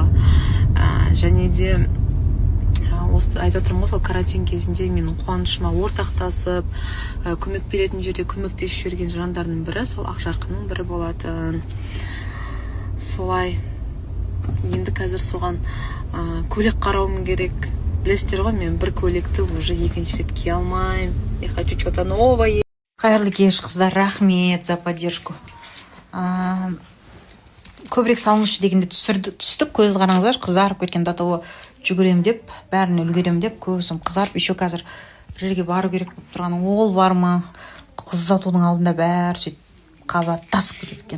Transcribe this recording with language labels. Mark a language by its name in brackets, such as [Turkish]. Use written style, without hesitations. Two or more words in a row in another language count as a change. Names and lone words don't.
[Kazakh] Және де осы айтып отырмын ғой, сол карантин кезінде менің қуанышыма ортақтасып, көмек беретін жерде көмектесіп жүрген жандардың бірі сол Ақжарқынның бірі болатын. Солай. Енді қазір соған көйлек қарауым керек. Білесіздер ғой, мен бір көйлекті уже екінші рет кие алмаймын. [Russian] Я хочу что-то новое. [Kazakh] Қайырлы кеш, қыздар, рахмет [Russian] за поддержку. [Kazakh] Көбірек салыңызшы дегенде түстік, көз қараңыздар, қызарып кеткен датауы жүгірем деп, бәріне үлгерем деп, көзім қызарып, еще қазір бір жерге бару керек болып тұрған, ол бар ма? Қыз ұзатудың алдында бәрі сөйтіп қабаттасып кетеді екен.